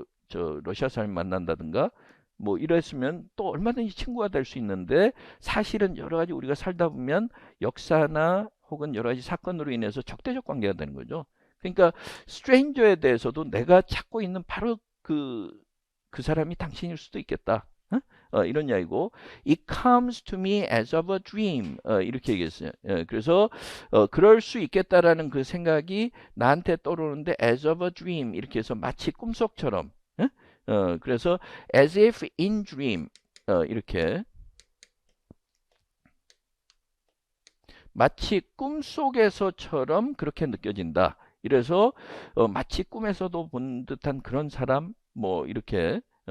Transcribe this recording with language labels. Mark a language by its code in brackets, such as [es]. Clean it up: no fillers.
[ko] 저 러시아 사람 만난다든가 뭐 이랬으면 또 얼마든지 친구가 될 수 있는데 사실은 여러 가지 우리가 살다 보면 역사나 혹은 여러 가지 사건으로 인해서 적대적 관계가 되는 거죠. 그러니까 스트레인저에 대해서도 내가 찾고 있는 바로 그 사람이 당신일 수도 있겠다. 이런 이야기고 [en] It comes to me as of a dream [ko] 이렇게 얘기했어요. 그래서 그럴 수 있겠다라는 그 생각이 나한테 떠오르는데 [en] as of a dream [ko] 이렇게 해서 마치 꿈속처럼 그래서 [en] as if in dream [ko] 이렇게 마치 꿈속에서처럼 그렇게 느껴진다. 이래서 마치 꿈에서도 본 듯한 그런 사람 뭐 이렇게